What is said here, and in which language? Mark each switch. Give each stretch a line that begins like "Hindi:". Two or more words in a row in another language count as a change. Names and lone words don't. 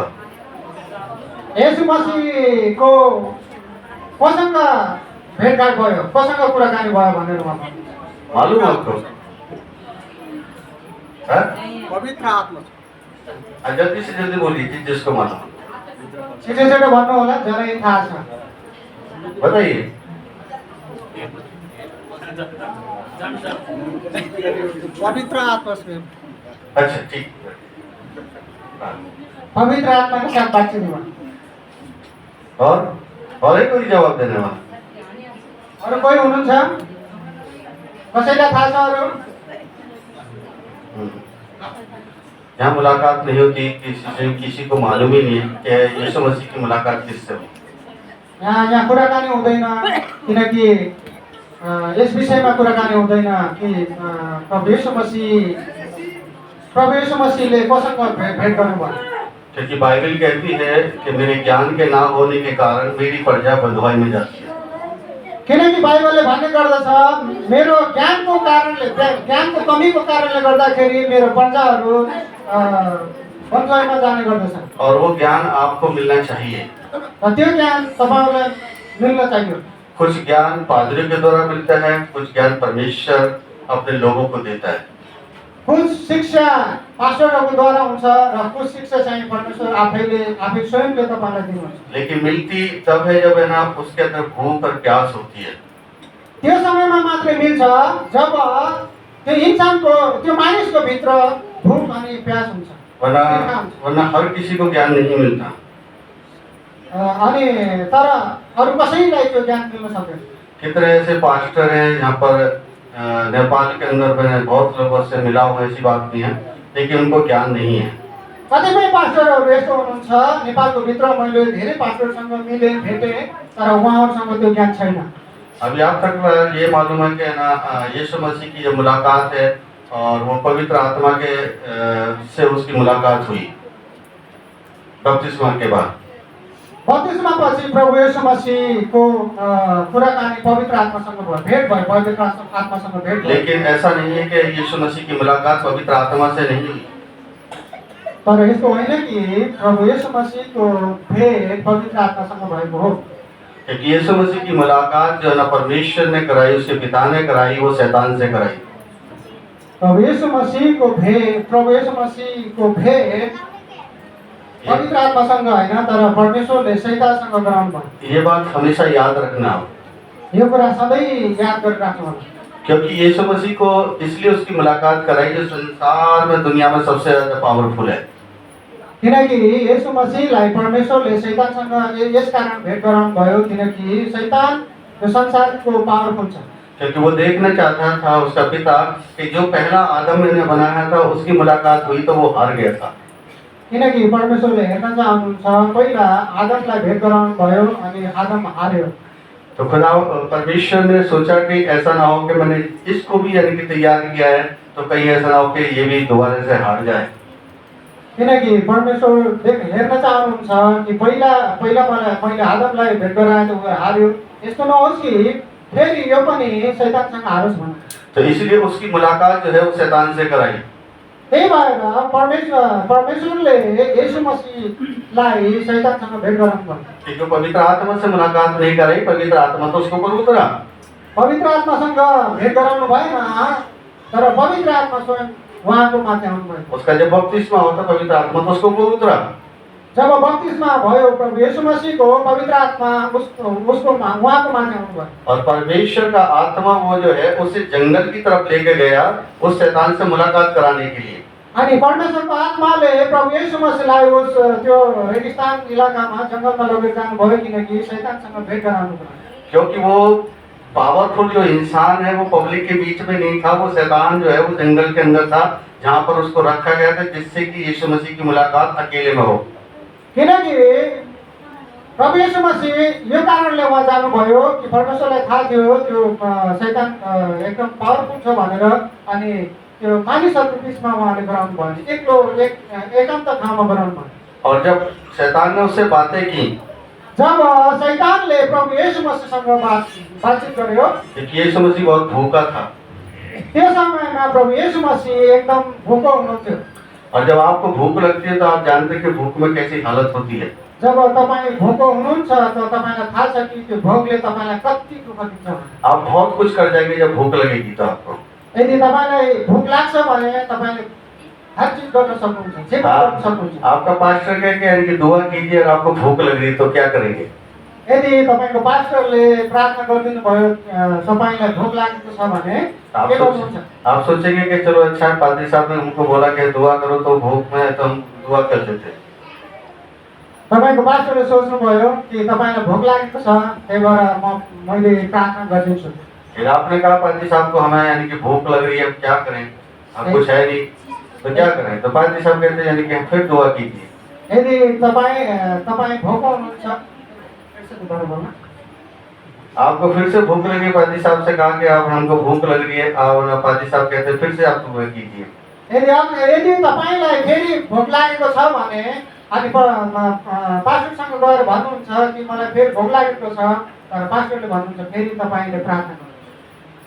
Nepali: यीशु मसीहको कोसँग भेटघाट भयो, कोसँग कुराकानी भयो भनेर उहाँ भन्नुहुन्छ।
Hindi: मालूम आपको? पवित्र आत्मा। जल्दी से जल्दी बोलिए जिसको मालूम।
Nepali: छिटो छिटो भन्नु होला, जसलाई थाहा छ।
Hindi: बताइए। पवित्र आत्मा से। अच्छा ठीक। पवित्र आत्मा के साथ बातचीत हुआ। और एक कोई जवाब देने वाला?
Nepali: अरू कोही हुनुहुन्छ? कसैलाई थाहा छ अरू?
Hindi: यहाँ मुलाकात नहीं होती, किसी को मालूम ही नहीं कि यीशु मसीह की मुलाकात किससे हुई।
Nepali: यहाँ कुराकानी हुँदैन, किनकि यस विषयमा कुराकानी हुँदैन कि प्रभु यीशु मसीहले कोसँग भेट गर्नुभयो।
Hindi: क्योंकि बाइबल कहती है कि मेरे ज्ञान के ना होने के कारण मेरी प्रजा बंधुआई में जाती है।
Nepali: किनकि बाइबलले भन्ने गर्दछ मेरो ज्ञानको कारणले, ज्ञानको कमीको कारणले गर्दाखेरि मेरो प्रजाहरू बन्धुआईमा जाने गर्दछ।
Hindi: और वो ज्ञान आपको मिलना चाहिए।
Nepali: र त्यो ज्ञान तपाईलाई मिल्न चाहियो।
Hindi: कुछ ज्ञान पादरी के द्वारा मिलता है, कुछ ज्ञान परमेश्वर अपने लोगों को देता है।
Nepali: कुछ शिक्षा पास्टरहरूको द्वारा हुन्छ र कुछ शिक्षा चाहिँ परमेश्वर आफै स्वयंले तपाईलाई दिनुहुन्छ।
Hindi: लेकिन मिलती तब है जब है ना उसके अंदर भूख और प्यास होती है।
Nepali: त्यो समयमा मात्रै मिल्छ जब त्यो इन्सानको, त्यो मानिसको भित्र भूख अनि प्यास हुन्छ।
Hindi: वरना हर किसी को ज्ञान नहीं मिलता।
Nepali: अनि तर अरू कसैलाई त्यो ज्ञान मिल्न सक्दैन।
Hindi: कितने ऐसे पास्टर हैं यहाँ पर नेपाल के अंदर मैंने बहुत लोगों से मिला हूँ, ऐसी बात नहीं है, लेकिन उनको ज्ञान नहीं है।
Nepali: कतिपय पास्टरहरू यस्तो हुनुहुन्छ, नेपालको भित्र मैले धेरै पास्टरसँग मिले भेटे तर उहाँहरूसँग त्यो ज्ञान छैन।
Hindi: अभी आप तक ये मालूम है कि ना यीशु मसीह की जो मुलाकात है और वो पवित्र आत्मा के से उसकी मुलाकात हुई बपतिस्मा के बाद।
Nepali: बत्तिसमापछि प्रभु येशू मसीहको कुराकानी पवित्र आत्मासँग भयो, भेट भयो, पवित्र आत्मासँग भेट भयो।
Hindi: लेकिन ऐसा नहीं है कि यीशु मसीह की मुलाकात पवित्र आत्मा से नहीं हुई।
Nepali: तर यस्तो होइन कि प्रभु येशू मसीहको भेट पवित्र आत्मासँग भएको हो।
Hindi: क्योंकि यीशु मसीह की मुलाकात जो है ना परमेश्वर ने कराई, उसके पिता ने कराई, वो शैतान से कराई।
Nepali: प्रभु येशू मसीहको भेट पवित्र आत्मासँग होइन, तर परमेश्वरले शैतानसँग गराउनु भयो।
Hindi: ये बात हमेशा याद रखना हो,
Nepali: यो कुरा सधैँ याद गरिराख्नु होला।
Hindi: क्योंकि यीशु मसीह को इसलिए उसकी मुलाकात कराई जो संसार में दुनिया में सबसे ज्यादा पावरफुल है।
Nepali: किनकि येशू मसीहलाई परमेश्वरले शैतानसँग यस कारण भेट गराउनु भयो किनकि शैतान यो संसारको पावरफुल छ।
Hindi: क्योंकि वो देखना चाहता था उसका पिता कि जो पहला आदम ने बनाया था उसकी मुलाकात हुई तो वो हार गया था।
Nepali: किनकि परमेश्वरले हेर्न चाहनुहुन्छ पहिला आदमलाई भेट गराउनु भयो अनि आदम हार्यो।
Hindi: तो खुदा परमेश्वर ने सोचा कि ऐसा ना हो कि मैंने इसको भी यानी कि तैयार किया है तो कहीं ऐसा ना हो कि ये भी दोबारा से हार जाए।
Nepali: किनकि परमेश्वर हेर्न चाहनुहुन्छ कि पहिला आदमलाई भेट गराए त ऊ हार्यो, यस्तो नहोस् कि फेरि यो पनि शैतानसँग हारोस् भनेर।
Hindi: तो इसलिए उसकी मुलाकात जो है वो शैतान से कराई।
Nepali: त्यही भएर परमेश्वरले येशू मसीहलाई शैतानसँग भेट गराउनु भयो।
Hindi: क्योंकि पवित्र आत्मा से मुलाकात नहीं कराई, पवित्र आत्मा तो उसके ऊपर उतरा।
Nepali: पवित्र आत्मासँग भेट गराउनु भएन, तर पवित्र आत्मा स्वयं उहाँको माथि आउनु भयो।
Hindi: उसका जब बपतिस्मा होता पवित्र आत्मा तो उसके ऊपर उतरा।
Nepali: जब बपतिस्मा भयो प्रभु येशू मसीहको पवित्र आत्मा उहाँको माथि आउनु भयो।
Hindi: और परमेश्वर का आत्मा वो जो है उसे जंगल की तरफ लेके गया उस शैतान से मुलाकात कराने के लिए।
Nepali: अनि परमेश्वरको आत्माले प्रभु येशू मसीहलाई उस त्यो रेगिस्तान इलाकामा जंगलमा लगेर जानुभयो किनकि शैतानसँग भेट गराउनु भयो।
Hindi: क्योंकि वो पावरफुल जो इंसान है वो पब्लिक के बीच में नहीं था, वो शैतान जो है वो जंगल के अंदर था जहाँ पर उसको रखा गया था जिससे कि यीशु मसीह की मुलाकात अकेले में हो।
Nepali: किनकि प्रभु येशू मसीह यो कारणले उहाँ जानुभयो कि परमेश्वरलाई थाहा थियो त्यो शैतान एकदम पावरफुल छ भनेर अनि त्यो मानिसहरूको बिचमा उहाँले गराउनु भयो, एक्लो एकान्त ठाउँमा गराउनु भयो।
Hindi: और जब शैतान ने उससे बातें की,
Nepali: जब शैतानले प्रभु येशू मसीहसँग बातचीत गर्यो,
Hindi: क्योंकि यीशु मसीह बहुत भूखा था।
Nepali: त्यो समयमा प्रभु येशू मसीह एकदम भोको हुनुहुन्थ्यो।
Hindi: और जब आपको भूख लगती है तो आप जानते हैं कि भूख में कैसी हालत होती है।
Nepali: जब तपाईँ भोको हुनुहुन्छ त तपाईलाई थाहा छ कि त्यो भोकले तपाईलाई कति दुःख दिन्छ।
Hindi: आप बहुत कुछ कर जाएंगे जब भूख लगेगी तो आपको।
Nepali: यदि तपाईलाई भोक लाग्छ भने तपाईले
Hindi: हर चीज
Nepali: गर्न सक्नुहुन्छ, जे गर्न सक्नुहुन्छ।
Hindi: आपका पास्टर कहे कि दुआ कीजिए और आपको भूख लग रही है तो क्या करेंगे?
Nepali: यदि तपाईको पास्टरले प्रार्थना गरिदिनु भयो तपाईलाई भोक लागेको छ भने के गर्नुहुन्छ?
Hindi: आप सोचेंगे कि चलो अच्छा पादरी साहब ने हमको बोला कि दुआ करो तो भूख में तो हम दुआ कर लेते।
Nepali: तपाईको पास्टरले सोच्नुभयो कि तपाईलाई भोक लागेको छ त्यही भएर मैले प्रार्थना गरिदिन्छु।
Hindi: फिर आपने कहा पादरी साहब को हमें यानी कि भूख लग रही है, क्या करें, अब कुछ है नहीं तो क्या करें? तो पादरी साहब कहते हैं यानी कि फिर दुआ कीजिए।
Nepali: यदि तपाईँ भोको हुनुहुन्छ,
Hindi: आपको फिर से भूख लगी, पादरी साहब से कहा कि आप हमको भूख लग रही है, और पादरी साहब कहते हैं फिर से आप दुआ कीजिए।
Nepali: यदि तपाईलाई फेरि भोक लागेको छ भने अनि पास्टरसँग गएर भन्नुहुन्छ कि मलाई फेरि भोक लागेको छ, तर पास्टरले भन्नुहुन्छ फेरि तपाईले प्रार्थना गर्नु।